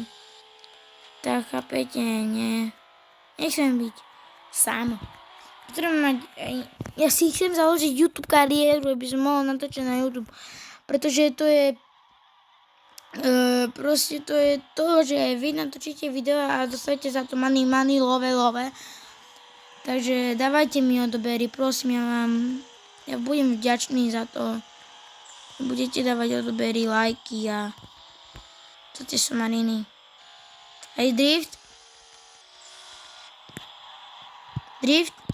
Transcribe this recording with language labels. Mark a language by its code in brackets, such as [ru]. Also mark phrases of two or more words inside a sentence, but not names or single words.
[sk] Tak chápete, nie. Nechcem byť sám. Potrebujem mať, ja si chcem založiť YouTube kariéru, aby som mohol natočiť na YouTube. Pretože to je proste to je to, že vy natočíte video a dostanete za to [en] money, love. [sk] Takže dávajte mi odobery, prosím, ja budem vďačný za to. Budete dávať odobery, lajky a to tie somariny. Hej, drift. Drift.